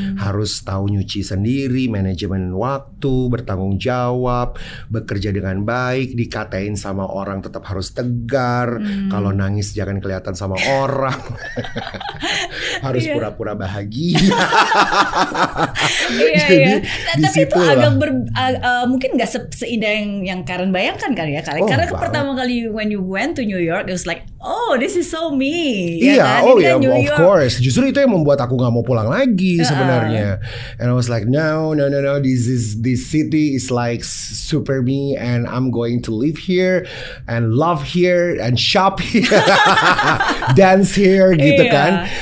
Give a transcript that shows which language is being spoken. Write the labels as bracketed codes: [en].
[id] Harus tahu nyuci sendiri, manajemen waktu, bertanggung jawab, bekerja dengan baik, dikatain sama orang tetap harus tegar. Kalau nangis jangan kelihatan sama orang. Harus pura-pura bahagia. Jadi tapi itu mungkin nggak seindah yang Karen bayangkan kali ya. Karena pertama kali [en] when you went to New York, it was like, oh this is so me. Iya, of course. [id] Justru itu yang membuat aku nggak mau pulang lagi sebenarnya. [en] And I was like, no, this city is like super me, and I'm going to live here and love here and shop here, dance here [id] gitu kan.